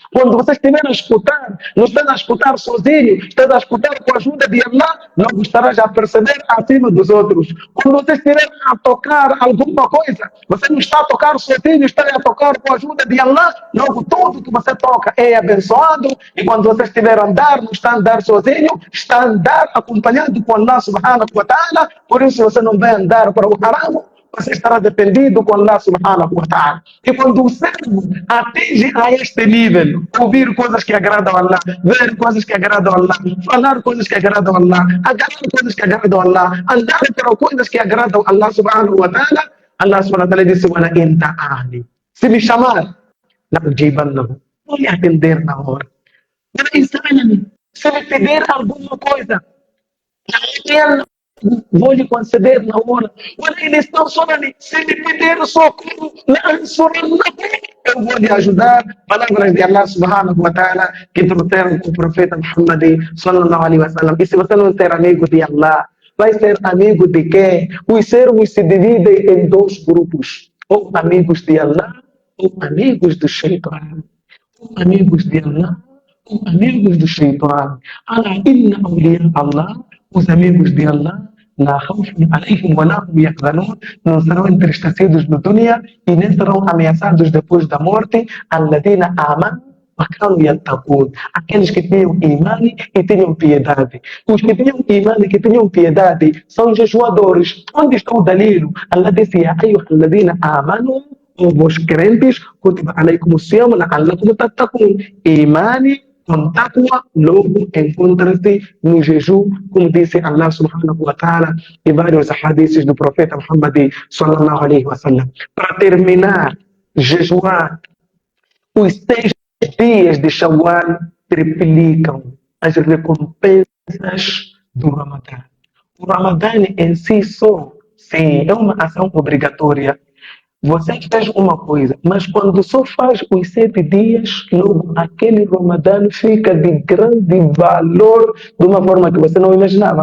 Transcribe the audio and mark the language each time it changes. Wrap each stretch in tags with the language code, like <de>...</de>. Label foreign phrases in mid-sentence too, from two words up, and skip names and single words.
<pt>Quando você estiver a escutar, não está a escutar sozinho, está a escutar com a ajuda de Allah, logo estarás a perceber acima dos outros. Quando você estiver a tocar alguma coisa, você não está a tocar sozinho, está a tocar com a ajuda de Allah, logo tudo que você toca é abençoado. E quando você estiver a andar, não está a andar sozinho, está a andar acompanhado com</pt> <ar>الله سبحانه وتعالى.</ar> <pt>Por isso você não vai andar para o haram, você estará dependido com</pt> <ar>الله سبحانه وتعالى.</ar> <pt>E quando o servo atinge a este nível, ouvir coisas que agradam a Allah, ver coisas que agradam a Allah, falar coisas que agradam a Allah, agarrar coisas que agradam a Allah, andar para coisas que agradam a</pt> <ar>الله سبحانه وتعالى, الله سبحانه وتعالى</ar> <pt>disse:</pt> <ar>"ولا إن تعني",</ar> <pt>se me chamar, não vou lhe atender na hora. Se me pedir alguma coisa, vou lhe conceder na hora. Olha, eles estão chorando. Se me pedir socorro, eu vou lhe ajudar. Palavras de</pt> <ar>الله سبحانه وتعالى</ar> <pt>que trouxeram o profeta Muhammad</pt> <ar>صلى الله عليه وسلم.</ar> <pt>E se você não ter amigo de Allah, vai ser amigo de quem? Os servos se dividem em dois grupos: ou amigos de Allah, ou amigos do Shaitan. Ou amigos de Allah, ou amigos do Shaitan.</pt> <ar>ألا إن أولياء الله,</ar> <pt>os amigos de Allah,</pt> <ar>لا خوف عليهم ولا هم يحزنون,</ar> <pt>não serão entristecidos no dunya e nem serão ameaçados depois da morte.</pt> <ar>الذين آمنوا وكانوا يتقون,</ar> <pt>aqueles que tinham imani e tinham piedade. Os que tinham imani e que tinham piedade são jejuadores. Onde está o dalilo? Allah disse:</pt> <ar>يا أيها الذين آمنوا,</ar> <pt>os crentes,</pt> <ar>كتب عليكم الصيام لعلكم تتقون.</ar> <pt>Imani com taqwa, logo encontra-se no jejum, como disse</pt> <ar>الله سبحانه وتعالى</ar> <pt>e vários hadiths do profeta Muhammad</pt> <ar>صلى الله عليه وسلم.</ar> <pt>Para terminar, jejuar, os 6 dias de Shawwal triplicam as recompensas do Ramadã. O Ramadã em si só, sim, é uma ação obrigatória, Você fez uma coisa, mas quando só faz os 7 dias, logo aquele Ramadã fica de grande valor de uma forma que você não imaginava.</pt>